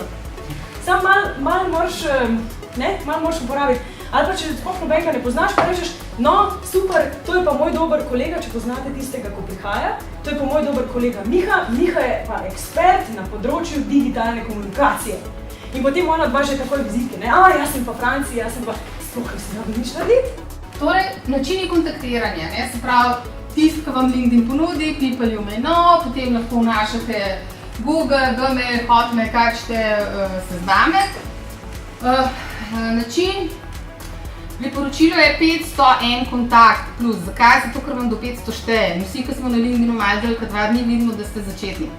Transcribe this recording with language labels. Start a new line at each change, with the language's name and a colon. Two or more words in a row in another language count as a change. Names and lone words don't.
Slovenian: Sam malo moraš, ne, malo moraš uporabiti, ali pa če sploh nobenega ne poznaš, pa rečeš, no, super, to je pa moj dober kolega, če poznate tistega, ko prihaja, to je pa moj dober kolega Miha, Miha je pa ekspert na področju digitalne komunikacije. In potem ona dva že takoj vizitke, ne, jaz sem pa Franci, jaz sem pa, sploh ne se da nič narediti. Torej, načini kontaktiranja, ne, se pravi, tist, ki vam LinkedIn ponudi,
English: people you may know,
Slovenian: potem lahko vnašate Google, Gmail, Hotmail, kakšte sezname. Način, priporočilo je 501 kontakt plus. Zakaj? Zato, ker vam do 500 šteje. In vsi, ki smo na LinkedInu malo delj kot 2 dni, vidimo, da ste začetnik.